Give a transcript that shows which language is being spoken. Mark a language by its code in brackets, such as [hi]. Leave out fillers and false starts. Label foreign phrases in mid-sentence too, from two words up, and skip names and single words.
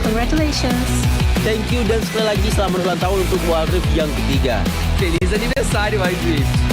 [en] Congratulations. Thank you [id] dan sekali lagi selamat ulang tahun untuk Wild Rift yang ketiga. [pt] Feliz aniversário, Wild Rift.